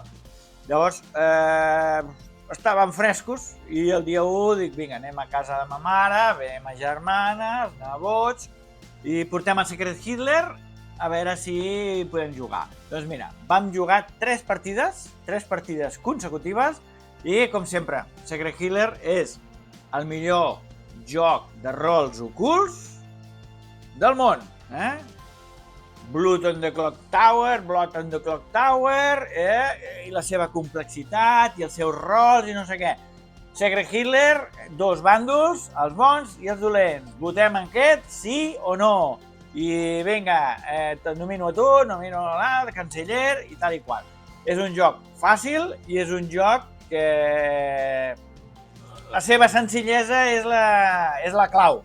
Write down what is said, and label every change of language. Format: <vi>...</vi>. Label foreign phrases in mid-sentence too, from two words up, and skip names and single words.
<ca>Llavors, estàvem frescos i el dia 1 dic, vinga, anem a casa de ma mare, ve ma germana, els nebots, i portem el Secret Hitler a veure si podem jugar. Doncs mira, vam jugar 3 partides consecutives i, com sempre, Secret Hitler és el millor joc de rols ocults del món. Blood on the Clock Tower, i la seva complexitat i els seus rols i no sé què. Secret Hitler, 2 bàndols, els bons i els dolents. Votem en aquest, sí o no. I vinga, nomino a tu, nomino a l'altre, canceller i tal i qual. És un joc fàcil i és un joc que la seva senzillesa és la clau.</ca>